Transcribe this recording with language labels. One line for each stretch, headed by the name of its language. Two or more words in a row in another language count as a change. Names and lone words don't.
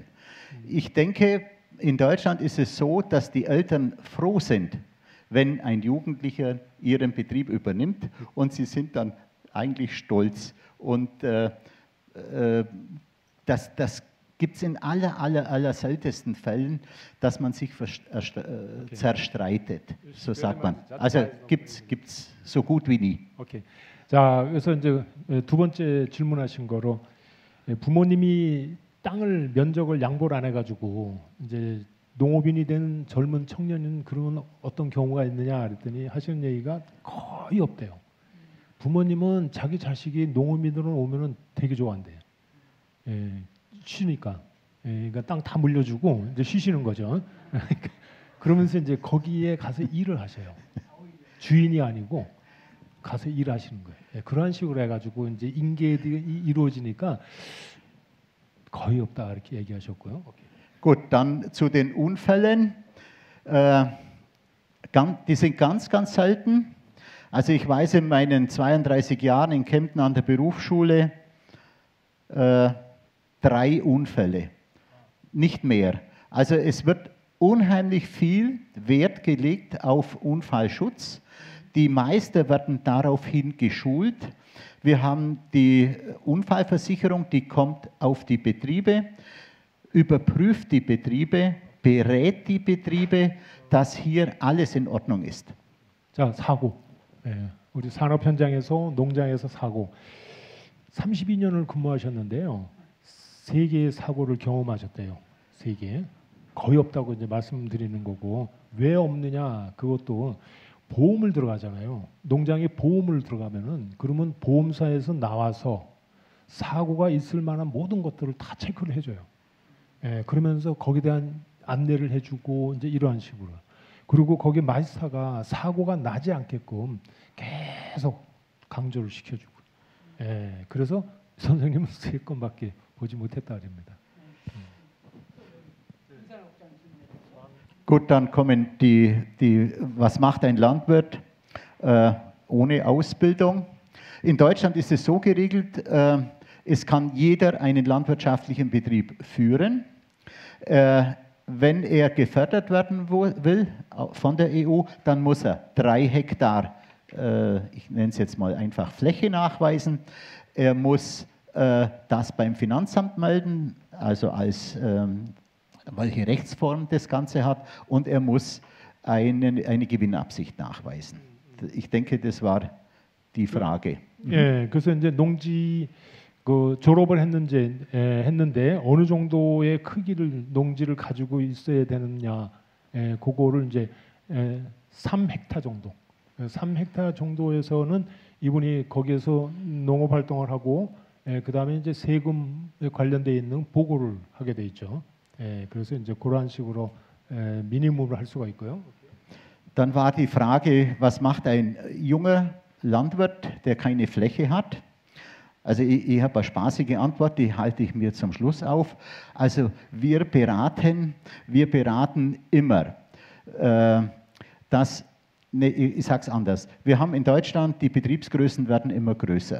German: Ich denke, in Deutschland ist es so, dass die Eltern froh sind, wenn ein Jugendlicher ihren Betrieb übernimmt und sie sind dann eigentlich stolz. Und das gibt es in aller seltensten Fällen, dass man sich zerstreitet, so sagt man. Also gibt es so gut wie nie. Okay.
Korean: 자, 그래서 이제 두 번째 질문하신 거로 부모님이 땅을 면적을 양보를 안 해가지고 이제 농업인이 된 젊은 청년은 그런 어떤 경우가 있느냐 그랬더니 하시는 얘기가 거의 없대요. 부모님은 자기 자식이 농업인으로 오면은 되게 좋아한대요. 예, 쉬니까. 예, 그러니까 땅 다 물려주고 이제 쉬시는 거죠. 그러면서 이제 거기에 가서 일을 하셔요. 주인이 아니고 가서 일하시는 거예요. 예, 그런 식으로 해가지고 이제 인계들이 이루어지니까 거의 없다 이렇게 얘기하셨고요.
German: Gut, dann zu den Unfällen. Die sind ganz, ganz selten. Also ich weiß in meinen 32 Jahren in Kempten an der Berufsschule 3 Unfälle, nicht mehr. Also es wird unheimlich viel Wert gelegt auf Unfallschutz. Die Meister werden daraufhin geschult. Wir haben die Unfallversicherung, die kommt auf die Betriebe, überprüft die Betriebe, berät die Betriebe, dass hier alles in Ordnung ist.
Korean: 자, 사고. 예, 우리 산업 현장에서 농장에서 사고. 32년을 근무하셨는데요. 3개의 사고를 경험하셨대요. 3개. 거의 없다고 이제 말씀드리는 거고, 왜 없느냐? 그것도 보험을 들어가잖아요. 농장에 보험을 들어가면은 그러면 보험사에서 나와서 사고가 있을 만한 모든 것들을 다 체크를 해줘요. 예, 그러면서 거기에 대한 안내를 해주고 이제 이러한 식으로. 그리고 거기 마이스터가 사고가 나지 않게끔 계속 강조를 시켜주고. 예, 그래서 선생님은 3건밖에 보지 못했다 그럽니다.
German: Gut, dann kommen was macht ein Landwirt ohne Ausbildung? In Deutschland ist es so geregelt, es kann jeder einen landwirtschaftlichen Betrieb führen. Wenn er gefördert werden will von der EU, dann muss er 3 Hektar, ich nenne es jetzt mal einfach Fläche nachweisen. Er muss das beim Finanzamt melden, also als welche Rechtsform das Ganze hat, und er muss eine Gewinnabsicht nachweisen. Ich denke, das war die Frage.
Korean: 예, 그래서 이제 농지 그 졸업을 했는데 어느 정도의 크기를 농지를 가지고 있어야 되느냐, 그거를 이제 3헥타 정도, 3헥타 정도에서는 이분이 거기에서 농업 활동을 하고, 그 다음에 이제 세금에 관련돼 있는 보고를 하게 돼 있죠. 그래서 이제 그러한 식으로 미니멈을 할 수가 있고요.
German: Dann war die Frage, was macht ein junger Landwirt, der keine Fläche hat? Also ich habe eine spaßige Antwort, die halte ich mir zum Schluss auf. Also wir beraten immer, ich sage es anders, wir haben in Deutschland, die Betriebsgrößen werden immer größer.